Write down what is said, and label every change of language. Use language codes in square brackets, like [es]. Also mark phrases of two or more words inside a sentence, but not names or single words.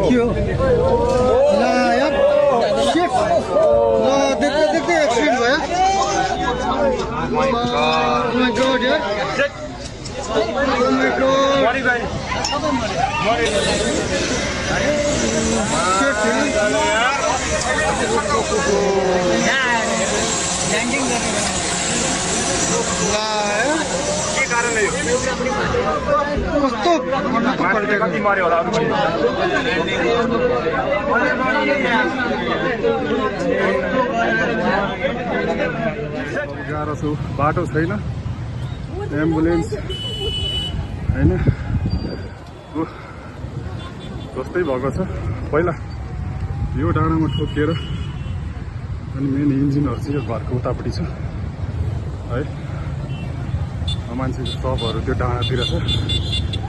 [ne] यार शिट ला [hi] देखते देखते [ne] एक्सीडेंट भयो [en] Oh my god [ne] यार [en] Oh my god shit [hi] लैंडिंग के कारण है [ne] यो कस्तो कति मार्यो होला अरु पनि गाह्रो छ बाटो छैन एम्बुलेन्स हैन जस्तै भएको छ पहिला यो डाँडामा ठोकिएर अनि मेन इन्जिनहरु चाहिँ यो घरको उतापट्टि छ है मान्छेको शवहरु त्यो डाँडातिर छ